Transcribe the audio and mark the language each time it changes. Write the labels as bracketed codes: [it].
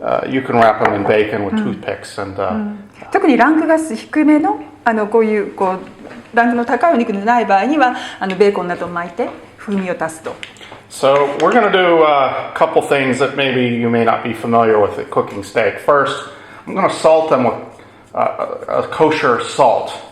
[en] You can wrap them in bacon with toothpicks and. [ja] 特にランクが低めのこうランクの高いお肉でない場合にはベーコンなどを巻いて風味を足すと。 [en] So we're going to do a couple things that maybe you may not be familiar with at cooking steak. First, I'm going to salt them with a kosher salt.